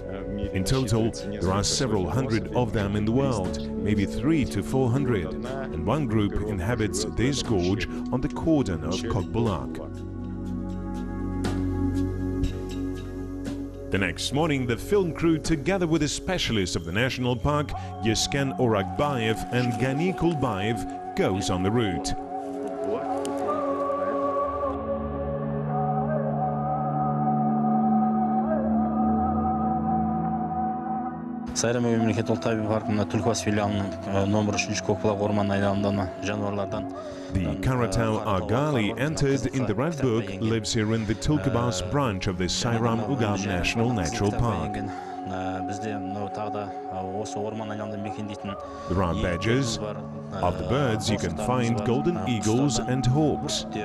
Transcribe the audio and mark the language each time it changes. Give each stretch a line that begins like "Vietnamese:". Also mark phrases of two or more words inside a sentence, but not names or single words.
English: In total, there are several hundred of them in the world, maybe 300 to 400, and one group inhabits this gorge on the cordon of Kokbulak. The next morning, the film crew, together with the specialists of the national park, Yesken Orakbayev and Gani Kulbayev, goes on the route.
Kazakh: Сайрам мемлекеттік ұлт табиғи паркында Түлкібас филиалының номер 3 Көкбұлақ орман айналымында жануарлардан.
English: The Karatau Argali, entered in the Red Book, lives here in the Tulkebas branch of the Sayram-Ugam National Natural Park. There are badgers. Of the birds, you can find golden eagles and hawks.